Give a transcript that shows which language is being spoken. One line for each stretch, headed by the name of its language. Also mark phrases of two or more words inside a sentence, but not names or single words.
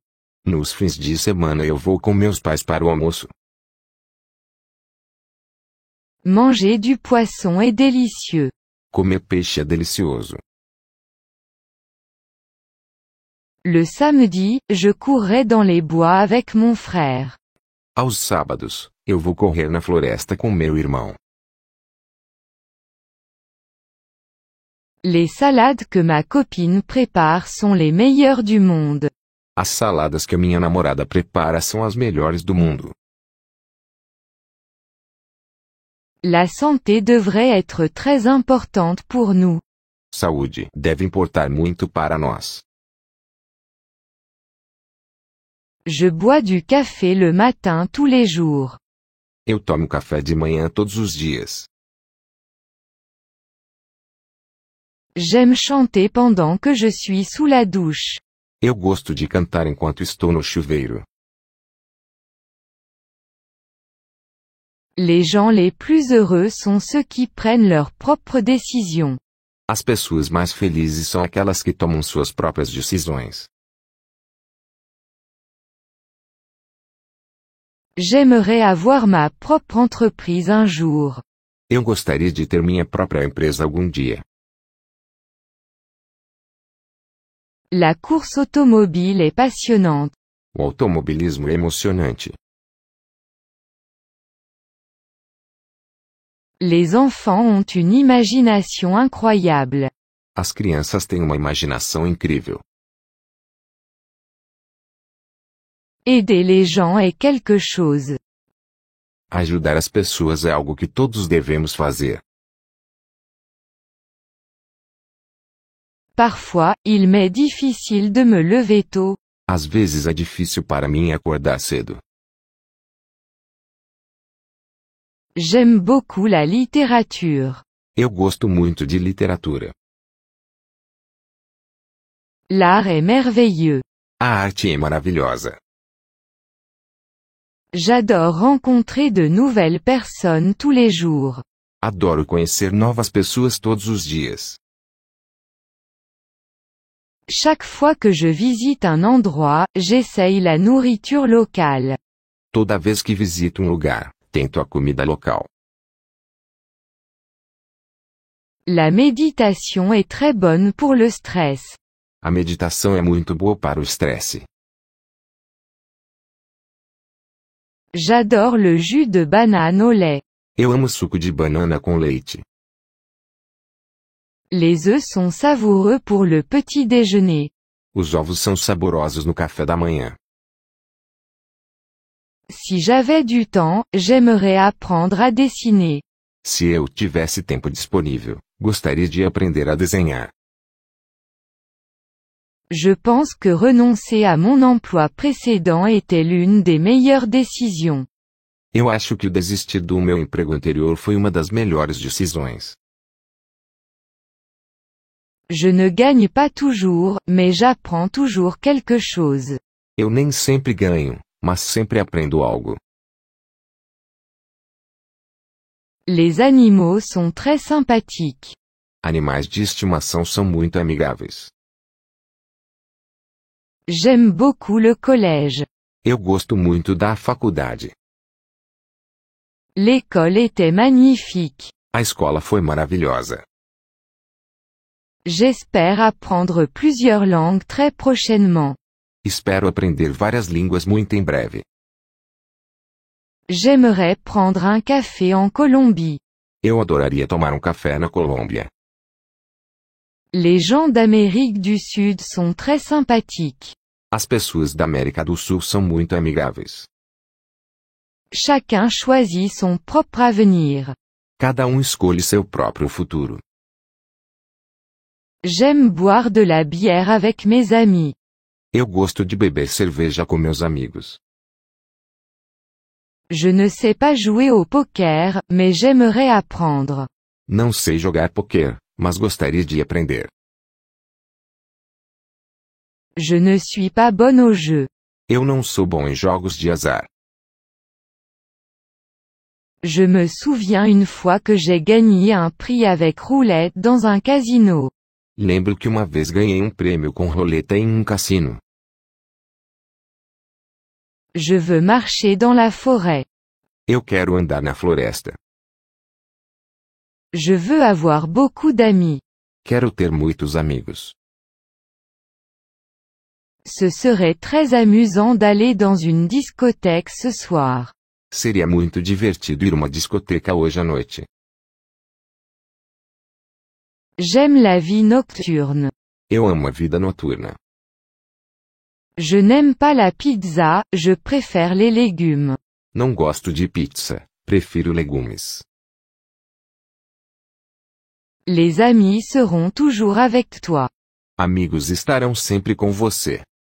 Portuguese: Nos fins de semana eu vou com meus pais para o almoço.
French: Manger du poisson est délicieux.
Portuguese: Comer peixe é delicioso.
French: Le samedi, je courrai dans les bois avec mon frère.
Portuguese: Aos sábados, eu vou correr na floresta com meu irmão.
French: Les salades que ma copine prépare sont les meilleures du monde.
Portuguese: As saladas que minha namorada prepara são as melhores do mundo.
French: La santé devrait être très importante pour nous.
Portuguese: Saúde deve importar muito para nós.
French: Je bois du café le matin tous les jours.
Portuguese: Eu tomo café de manhã todos os dias.
French: J'aime chanter pendant que je suis sous la douche.
Portuguese: Eu gosto de cantar enquanto estou no chuveiro.
French: Les gens les plus heureux sont ceux qui prennent leurs propres décisions.
Portuguese: As pessoas mais felizes são aquelas que tomam suas próprias decisões.
French: J'aimerais avoir ma propre entreprise un jour.
Portuguese: Eu gostaria de ter minha própria empresa algum dia.
French: La course automobile est passionnante.
Portuguese: O automobilismo é emocionante.
French: Les enfants ont une imagination incroyable.
Portuguese: As crianças têm uma imaginação incrível.
French: Aider les gens est quelque chose.
Portuguese: Ajudar as pessoas é algo que todos devemos fazer.
French: Parfois, il m'est difficile de me lever tôt.
Portuguese: Às vezes é difícil para mim acordar cedo.
French: J'aime beaucoup la littérature.
Portuguese: Eu gosto muito de literatura.
French: L'art est merveilleux.
Portuguese: A arte é maravilhosa.
French: J'adore rencontrer de nouvelles personnes tous les jours.
Portuguese: Adoro conhecer novas pessoas todos os dias.
French: Chaque fois que je visite un endroit, j'essaye la nourriture locale.
Portuguese: Toda vez que visito um lugar, tento a comida local.
French: La méditation est très bonne pour le stress.
Portuguese: A meditação é muito boa para o estresse.
French: J'adore le jus de banane au lait.
Portuguese: Eu amo suco de banana com leite.
French: Les œufs sont savoureux pour le petit déjeuner.
Portuguese: Os ovos são saborosos no café da manhã.
French: Si j'avais du temps, j'aimerais apprendre à dessiner.
Portuguese: Se eu tivesse tempo disponível, gostaria de aprender a desenhar.
French: Je pense que renoncer à mon emploi précédent était l'une des meilleures décisions.
Portuguese: Eu acho que o desistir do meu emprego anterior foi uma das melhores decisões.
French: Je ne gagne pas toujours, mais j'apprends toujours quelque chose.
Portuguese: Eu nem sempre ganho, mas sempre aprendo algo.
French: Les animaux sont très sympathiques.
Portuguese: Animais de estimação são muito amigáveis.
French: J'aime beaucoup le collège.
Portuguese: Eu gosto muito da faculdade.
French: L'école était magnifique.
Portuguese: A escola foi maravilhosa.
French: J'espère apprendre plusieurs langues très prochainement.
Portuguese: Espero aprender várias línguas muito em breve.
French: J'aimerais prendre un café en Colombie.
Portuguese: Eu adoraria tomar um café na Colômbia.
French: Les gens d'Amérique du Sud sont très sympathiques.
Portuguese: As pessoas da América do Sul são muito amigáveis.
French: Chacun choisit son propre avenir.
Portuguese: Cada escolhe seu próprio futuro.
French: J'aime boire de la bière avec mes amis.
Portuguese: Eu gosto de beber cerveja com meus amigos.
French: Je ne sais pas jouer au poker, mais j'aimerais apprendre.
Portuguese: Não sei jogar poker, mas gostaria de aprender.
French: Je ne suis pas bonne au jeu.
Portuguese: Eu não sou bom em jogos de azar.
French: Je me souviens une fois que j'ai gagné un prix avec roulette dans un casino.
Portuguese: Lembro que uma vez ganhei um prêmio com roleta em um cassino.
French: Je veux marcher dans la forêt.
Portuguese: Eu quero andar na floresta.
French: Je veux avoir beaucoup d'amis.
Portuguese: Quero ter muitos amigos.
French: Ce serait très amusant d'aller dans une discothèque ce soir.
Portuguese: Seria muito divertido ir a uma discoteca hoje à noite.
French: J'aime la vie nocturne.
Portuguese: Eu amo a vida noturna.
French: Je n'aime pas la pizza, je préfère les légumes.
Portuguese: Não gosto de pizza, prefiro legumes.
French: Les amis seront toujours avec toi.
Portuguese: Amigos estarão sempre com você.